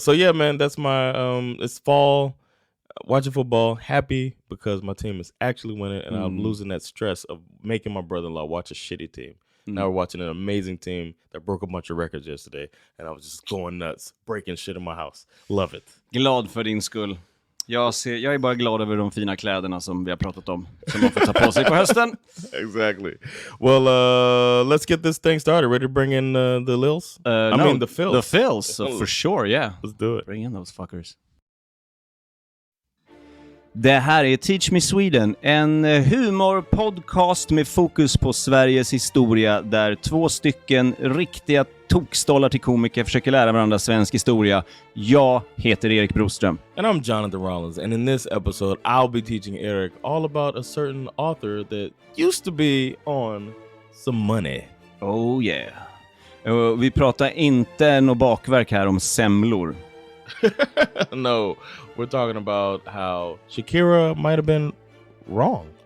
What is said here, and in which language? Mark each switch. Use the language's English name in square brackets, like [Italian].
[English] So yeah, man, that's my it's fall. Watching football, happy because my team is actually winning, and I'm losing that stress of making my brother-in-law watch a shitty team. Now we're watching an amazing team that broke a bunch of records yesterday, and I was just going nuts, breaking shit in my house. Love it. [Swedish] Glad för din skull. Jag är bara glad över de fina kläderna som vi har pratat om, som man får ta på sig på hösten. [English] Exactly. Well, let's get this thing started. Ready to bring in the LILs? I mean the Phils. The Phils, so for sure, yeah. Let's do it. Bring in those fuckers. [Swedish] Det här är Teach Me Sweden, en humorpodcast med fokus på Sveriges historia där 2 stycken riktiga tokstollar till komiker försöker lära varandra svensk historia. Jag heter Erik Broström. [English] And I'm Jonathan Rollins, and in this episode I'll be teaching Erik all about a certain author that used to be on some money. Oh yeah. [Swedish] Vi pratar inte något bakverk här om semlor. [English] No, we're talking about how Shakira might have been wrong.